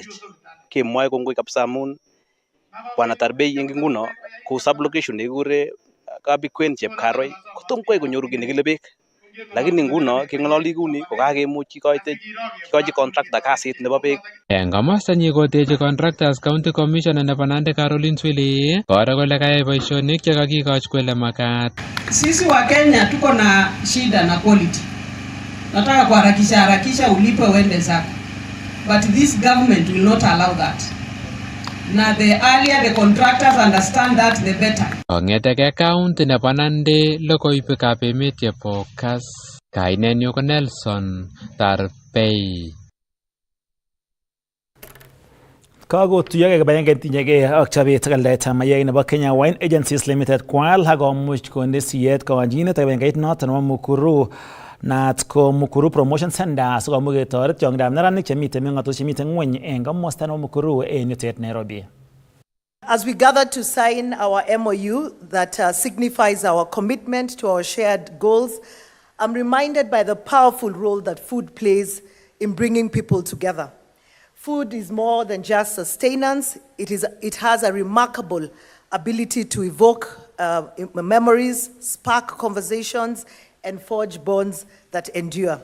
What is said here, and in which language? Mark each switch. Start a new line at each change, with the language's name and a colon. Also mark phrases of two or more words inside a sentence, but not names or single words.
Kalenjin: Kemwoe kongoi kabisa amun Bwana Tarbei eng nguno ku sublocation nekikure Kabikwen Chepkaroi kotom kwai konyoru kit nekile beek. Lakini nguno keng'ololi kuni kokakemuch kikochi contractor kasit nebo beek. Eng komosta nyi kotechi contractors
English: county commissioner
Kalenjin: nebo Nandi Caroline Zwili koro kole kayai boisionik chekakikoch kwele makat.
Swahili: Sisi wa Kenya tuko na shida na quality. Nataka kuharakisha ulipe uende zako.
English: but this government will not allow that. Now, the earlier the contractors understand that, the better.
Kalenjin: Kong'eteke county nebo Nandi logoiwekab emet chebo Kass. Kainenyu ko Nelson Tarbei. Kakotuyokei kibagenge tinyegei ak chobet aldaetab mayai nebo Kenya Wine Agencies Limited kwal ak komuch konde siyet kowanjinet kibagengeit noton nebo Mukuru naat ko Mukuru Promotion Center sikomuch ketoret tiong'ikab neranik chemiten meng'otoshek chemiten ng'weny en komosta nebo Mukuru en yutet Nairobi.
English: As we gather to sign our MOU that signifies our commitment to our shared goals, I'm reminded by the powerful role that food plays in bringing people together. Food is more than just sustenance. It has a remarkable ability to evoke memories, spark conversations, and forge bonds that endure.